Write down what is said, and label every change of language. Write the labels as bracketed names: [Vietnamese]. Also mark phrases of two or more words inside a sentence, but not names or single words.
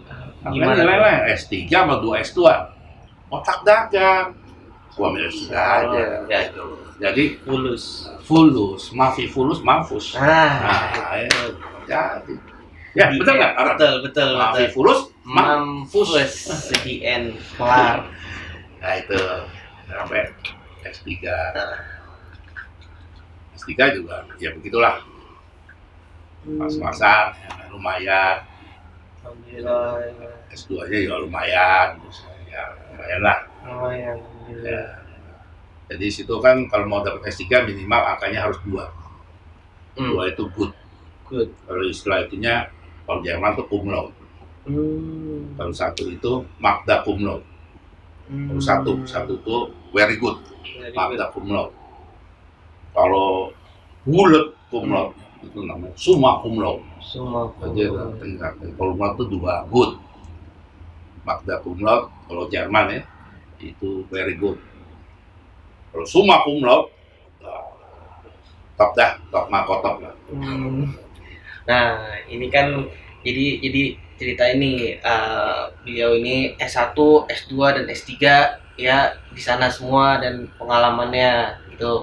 [Indonesian] gimana nilainya? S3 sama 2 S2. Otak dagang. Gua ambil S3 aja. Ya. Jadi fulus, mampus. Ayo. Jadi. Ya, betul nggak? Betul. Fulus, mampus. [English] The end, [Indonesian] kelar. Nah itu sampai S3. S3 juga, ya begitulah. Pas-pasan, ya, lumayan. Alhamdulillah. S2 aja ya lumayan, ya lumayan lah. Ya. Jadi situ kan kalau mau dapat S3 minimal angkanya harus 2. 2 itu good. Kalau istilah itunya, kalau Jerman tuh [Latin] cum laude. [Indonesian] Kalau 1 itu [Latin] magna cum laude. [Indonesian] Kalau 1 itu [English] very good, [Latin] magna cum laude. [Indonesian] Kalau bulat [Latin] cum laude, [Indonesian] itu namanya [Latin] summa cum laude. [Indonesian] Jadi kalau [Latin] cum laude [Indonesian] itu 2 good, [Latin] magna cum laude. [Indonesian] Kalau Jerman ya itu [English] very good. [Indonesian] Kalau [Latin] summa cum laude [Indonesian] top lah. Nah ini kan jadi cerita ini beliau ini S1, S2 dan S3 ya di sana semua dan pengalamannya gitu.